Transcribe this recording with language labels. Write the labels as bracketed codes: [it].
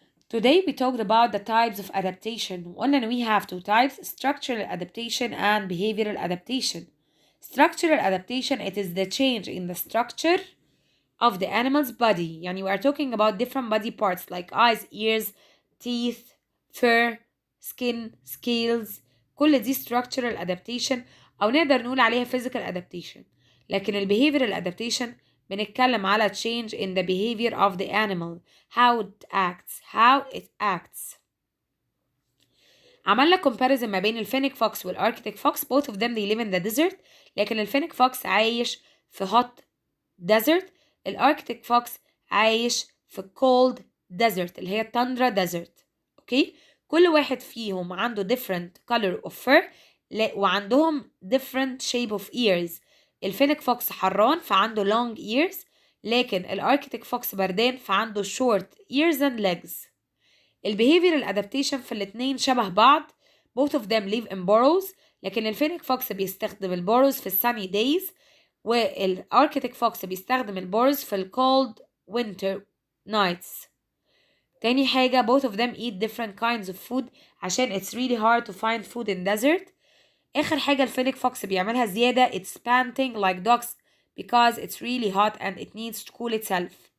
[en] Today we talked about the types of adaptation. [ar] وقلنا إن [en] we have two types, structural adaptation and behavioral adaptation. Structural adaptation, it is the change in the structure of the animal's body. [ar] يعني [en] we are talking about different body parts like eyes, ears, teeth, fur, skin, scales. [ar] كل دي [en] structural adaptation [ar] أو نقدر نقول عليها [en] physical adaptation. [ar] لكن ال [en] behavioral adaptation [ar] بنتكلم على [en] change in the behavior of the animal, how it acts. [ar] عملنا comparison ما بين الفينيك فوكس والاركتيك فوكس. [en] both of them they live in the desert. [ar] لكن الفينيك فوكس عايش في [en] hot desert. [ar] الاركتيك فوكس عايش في [en] cold desert [ar] اللي هي [en] tundra desert. [ar] اوكي، كل واحد فيهم عنده [en] different color of fur [ar] وعندهم [en] different shape of ears. [ar] الفينيك فوكس حران فعنده [en] long ears، [ar] لكن الاركتيك فوكس بردان فعنده [en] short ears and legs. [ar] البيهيفيرال ادابتيشن في الاتنين شبه بعض. [en] both of them live in burrows. [ar] لكن الفينيك فوكس بيستخدم البوروز في الساني days، والاركتيك فوكس بيستخدم البوروز في ال [en] cold winter nights. [ar] تاني حاجة [en] both of them eat different kinds of food [ar] عشان [en] it's really hard to find food in desert. [ar] آخر حاجة الفينيك فوكس بيعملها زيادة [en] it's panting like dogs because it's really hot and it needs to cool itself.